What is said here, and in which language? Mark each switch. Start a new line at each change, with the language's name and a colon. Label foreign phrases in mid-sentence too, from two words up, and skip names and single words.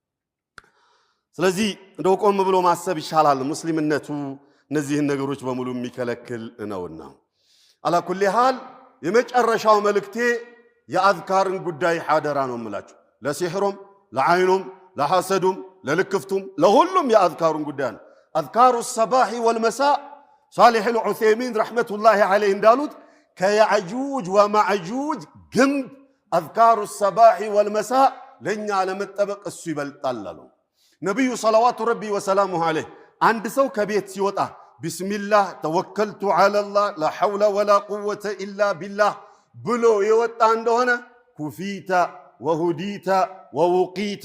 Amharic: ስለዚህ እንደው ቆም ብሎ ማሰብ ይሻላል ሙስሊምነቱ እነዚህን ነገሮች በሙሉ የሚከለክል ነውና
Arabic: على كل حال
Amharic: የመጨረሻው መልእክቴ የአዝካርን ጉዳይ ሐደራ ነው የምላችሁ ለሲህሩም ለዓይኑም ለሐሰዱም ለልክፍቱም ለሁሉም የአዝካሩን ጉዳይ ነው
Arabic: أذكار الصباح والمساء صالح العثيمين رحمة الله عليه
Amharic: እንዳሉት ከያጁጅ ወማጁጅ ግንብ
Arabic: أذكار الصباح والمساء
Amharic: ለኛ ለመጠበቅ እሱ ይበልጣል አሉ ነብዩ
Arabic: صلوات ربي وسلامه عليه አንድ
Amharic: ሰው ከቤት ሲወጣ
Arabic: بسم الله توكلت على الله لا حول ولا قوة إلا بالله
Amharic: ብሎ የወጣ እንደሆነ
Arabic: كفيت وهديت ووقيت